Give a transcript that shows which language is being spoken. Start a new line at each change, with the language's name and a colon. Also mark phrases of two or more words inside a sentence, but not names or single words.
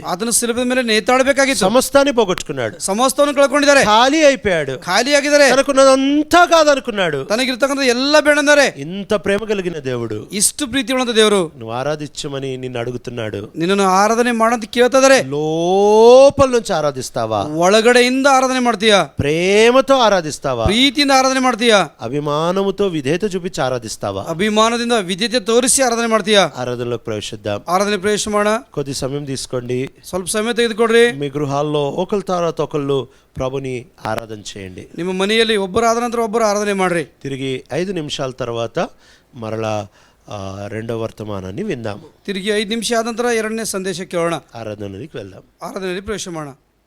Kannada: ಆತನ ಶಿಲುಬೆ ಮೇಲೆ ನೇತಾಡಬೇಕಾಗಿತ್ತು.
Telugu: సమస్తాన్ని పోగొట్టుకున్నాడు.
Kannada: ಸಮಸ್ತವನ್ನು ಕಳ್ಕೊಂಡಿದ್ದಾರೆ.
Telugu: ఖాళీ అయిపోయాడు.
Kannada: ಖಾಲಿಯಾಗಿದ್ದಾರೆ.
Telugu: తనకున్నదంతా కాదనుకున్నాడు.
Kannada: ತನಗಿರ್ತಕ್ಕಂಥ ಎಲ್ಲ ಬೇಡಂದರೆ.
Telugu: ఇంత ప్రేమ కలిగిన దేవుడు,
Kannada: ಇಷ್ಟು ಪ್ರೀತಿ ಉಳ್ಳಂತ ದೇವರು
Telugu: నువ్వు ఆరాధించమని నిన్ను అడుగుతున్నాడు.
Kannada: ನಿನ್ನನ್ನು ಆರಾಧನೆ ಮಾಡಂತ ಕೇಳ್ತಾ ಇದ್ದಾರೆ.
Telugu: లోపల నుంచి ఆరాధిస్తావా?
Kannada: ಒಳಗಡೆಯಿಂದ ಆರಾಧನೆ ಮಾಡ್ತೀಯಾ?
Telugu: ప్రేమతో ఆరాధిస్తావా?
Kannada: ಪ್ರೀತಿಯಿಂದ ಆರಾಧನೆ ಮಾಡ್ತೀಯಾ?
Telugu: అభిమానముతో విధేయత చూపించి ఆరాధిస్తావా?
Kannada: ಅಭಿಮಾನದಿಂದ ವಿಧೇಯತೆ ತೋರಿಸಿ ಆರಾಧನೆ ಮಾಡ್ತೀಯಾ?
Telugu: ఆరాధనలోకి ప్రవేశిద్దాం.
Kannada: ಆರಾಧನೆ ಪ್ರವೇಶ ಮಾಡೋಣ.
Telugu: కొద్ది సమయం తీసుకోండి.
Kannada: ಸ್ವಲ್ಪ ಸಮಯ ತೆಗೆದುಕೊಡ್ರಿ.
Telugu: మీ గృహాల్లో ఒకరి తర్వాత ఒకళ్ళు ప్రభుని ఆరాధన చేయండి.
Kannada: ನಿಮ್ಮ ಮನೆಯಲ್ಲಿ ಒಬ್ಬರು ಆದ ನಂತರ ಒಬ್ಬರು ಆರಾಧನೆ ಮಾಡ್ರಿ.
Telugu: తిరిగి 5 నిమిషాల తర్వాత మరలా రెండో వర్తమానాన్ని విందాము.
Kannada: ತಿರುಗಿ 5 ನಿಮಿಷ ಆದ ನಂತರ ಎರಡನೇ ಸಂದೇಶ ಕೇಳೋಣ. ಆರಾಧನೆಗೆ వెళ్దాం. ಆರಾಧನೆಯಲ್ಲಿ ಪ್ರವೇಶ ಮಾಡೋಣ.